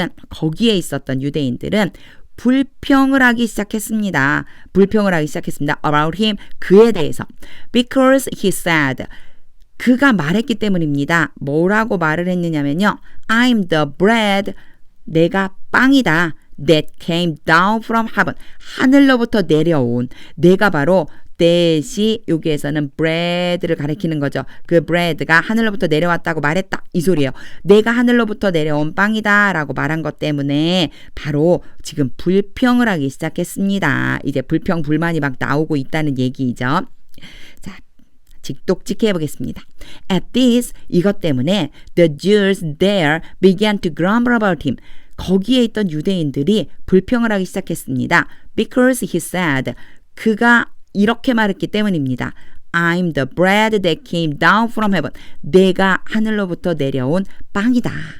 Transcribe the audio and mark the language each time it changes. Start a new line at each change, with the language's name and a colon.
Korean: 거기에 있었던 유대인들은 불평을 하기 시작했습니다.
English: about him,
Korean: 그에 대해서.
English: because he said,
Korean: 그가 말했기 때문입니다. 뭐라고 말을 했느냐면요.
English: I'm the bread,
Korean: 내가 빵이다.
English: that came down from heaven,
Korean: 하늘로부터 내려온. 내가 바로 that이 여기에서는 bread를 가리키는 거죠. 그 bread가 하늘로부터 내려왔다고 말했다. 이 소리예요. 내가 하늘로부터 내려온 빵이다 라고 말한 것 때문에 바로 지금 불평을 하기 시작했습니다. 이제 불평, 불만이 막 나오고 있다는 얘기죠. 자, 직독직해 해보겠습니다.
English: At this,
Korean: 이것 때문에
English: the Jews there began to grumble about him.
Korean: 거기에 있던 유대인들이 불평을 하기 시작했습니다.
English: Because he said,
Korean: 그가 이렇게 말했기 때문입니다.
English: I'm the bread that came down from heaven.
Korean: 내가 하늘로부터 내려온 빵이다.